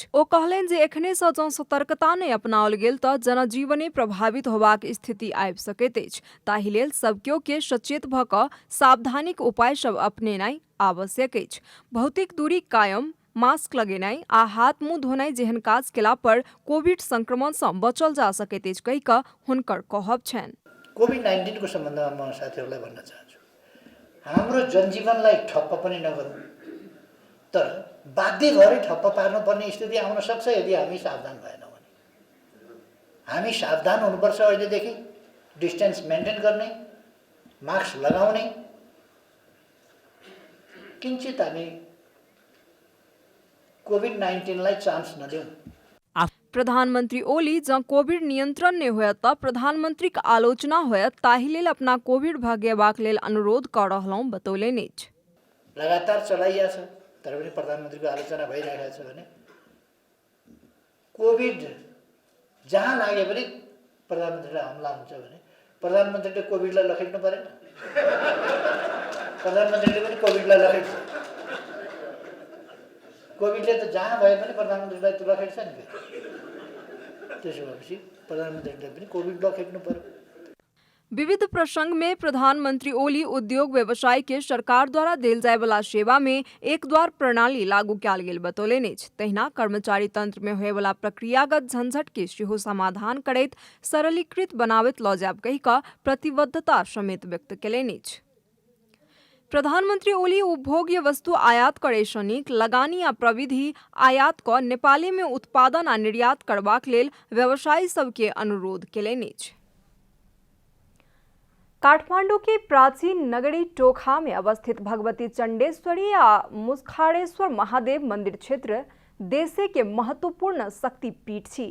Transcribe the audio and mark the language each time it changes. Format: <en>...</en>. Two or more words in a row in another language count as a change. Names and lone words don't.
<mai>ओ कहलनि जे एखने सँ जँ सतर्कता नहि अपनाओल गेल तऽ जनजीवने प्रभावित होबाक स्थिति आबि सकैत अछि। ताहि लेल सब केओ के सचेत भऽ कऽ सावधानीक उपाय सब अपनेनाइ आवश्यक अछि। भौतिक दूरी कायम, मास्क लगेनाइ आ हाथ मुंह धोनाइ जेहन काज केला पर कोविड संक्रमण से बचल जा सकैत अछि कहि कऽ हुनकर कहब छनि।</mai> <ne>कोभिड-19 को सम्बन्धमा म साथीहरूलाई भन्न चाहन्छु, हाम्रो जनजीवनलाई ठप्प पनि नगरौँ, तर बाध्य गरी ठप्प पार्नुपर्ने स्थिति आउन सक्छ यदि हामी सावधान भएनौँ भने। हामी सावधान हुनुपर्छ। अहिलेदेखि</ne> <en>distance maintain</en> <ne>गर्ने, मास्क लगाउने, किंचित हामी कोभिड-19 लाई चान्स नदेऊ।</ne> <mai>प्रधानमंत्री ओली जँ कोविड नियंत्रण नहीं होयत तऽ प्रधानमंत्री के आलोचना होयत, ताहि लेल अपना कोविड भागेबाक लेल अनुरोध कऽ रहलहुँ बतौलनि अछि।</mai> <ne>लगातार चलाइया छ तर पनि प्रधानमन्त्रीको आलोचना भइरहेको छ भने कोविड जहाँ लागे पनि प्रधानमन्त्रीलाई हमला हुन्छ भने प्रधानमन्त्रीले कोविडलाई लखेट्नु पर्यो। प्रधानमन्त्रीले पनि कोविडलाई लखेट्छ। कोविडले त जहाँ भए पनि प्रधानमन्त्रीलाई त लखेट्छ नि। त्यसो भएपछि प्रधानमन्त्रीले पनि कोविड लखेट्नु पर्यो।</ne> <mai>विविध प्रसंग में प्रधानमंत्री ओली उद्योग व्यवसाय के सरकार द्वारा देल जाय वाला सेवा में एक द्वार प्रणाली लागू कयल गेल बतौलनि अछि। तहिना कर्मचारी तंत्र में होय वाला प्रक्रियागत झंझट के सेहो समाधान करैत सरलीकृत बनाबैत लऽ जायब कहि कऽ प्रतिबद्धता समेत व्यक्त केलनि अछि। प्रधानमंत्री ओली उपभोग्य वस्तु आयात करै सँ नीक लगानी आ प्रविधि आयात कऽ नेपाले में उत्पादन आ निर्यात करबाक लेल व्यवसायी सबके अनुरोध केलनि अछि। काठमांडू के प्राचीन नगरी टोखा में अवस्थित भगवती चंडेश्वरी आ मुसखाड़ेश्वर महादेव मंदिर क्षेत्र देशे के महत्वपूर्ण शक्ति पीठ छी।</mai>